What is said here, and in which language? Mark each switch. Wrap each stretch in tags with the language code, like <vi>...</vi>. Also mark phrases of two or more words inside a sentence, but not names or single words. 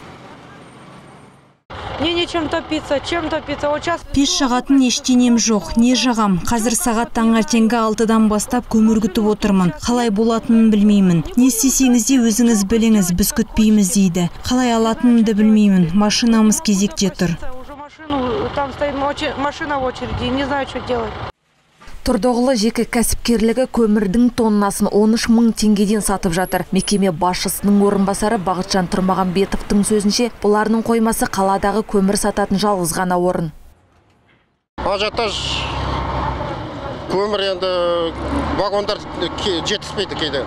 <ru>Чем топиться?</ru> <kk>Пеш жағатын ештенем жоқ, не жағам. Қазір сағат таңертеңгі 6-дан бастап көмір күтіп отырмын. Қалай болатынын білмеймін. Не істесеңіз де өзіңіз біліңіз, біз күтпейміз дейді. Қалай алатынымды білмеймін. Машинамыз кезекте тұр.</kk> <ru>Там стоит машина в очереди, не знаю, что делать.</ru> <kk>Тұрдоғылы жеке кәсіпкерлігі көмірдің тоннасын 13 000 теңгеден сатып жатыр. Мекеме басшысының орынбасары Бақытжан Тұрмағанбетовтың сөзінше, бұларының қоймасы қаладағы көмір сататын жалғыз ғана орын. Ажиотаж көмір енді вагондар жетіспейді кейде.</kk>